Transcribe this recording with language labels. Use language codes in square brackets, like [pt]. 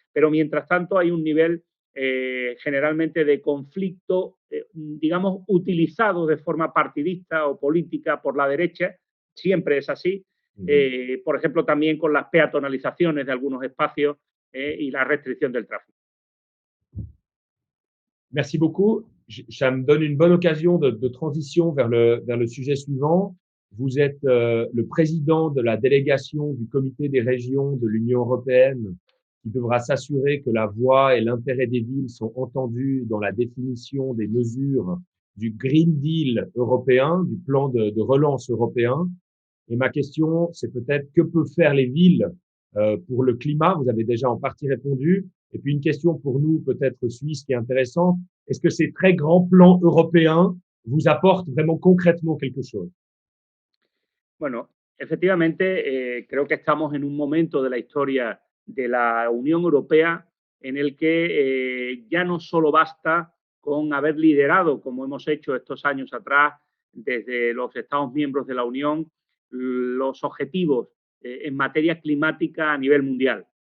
[es] Pero mientras tanto hay un nivel generalmente de conflicto, digamos, utilizado de forma partidista o política por la derecha, siempre es así, por ejemplo, también con las peatonalizaciones de algunos espacios y la restricción del tráfico. [fr] Merci beaucoup. Ça me donne une bonne occasion de transition vers le sujet suivant. Vous êtes le président de la délégation du Comité des régions de l'Union européenne qui devra s'assurer que la voix et l'intérêt des villes sont entendus dans la définition des mesures du Green Deal européen, du plan de relance européen. Et ma question, c'est peut-être que peuvent faire les villes pour le climat? Vous avez déjà en partie répondu. Et puis une question pour nous, peut-être Suisses, qui est intéressante. Est-ce que ces très grands plans européens vous apportent vraiment concrètement quelque chose? [es] Bueno, efectivamente, creo que estamos en un momento de la historia de la Unión Europea en el que ya no solo basta con haber liderado, como hemos hecho estos años atrás, desde los Estados miembros de la Unión, los objetivos en materia climática a nivel mundial.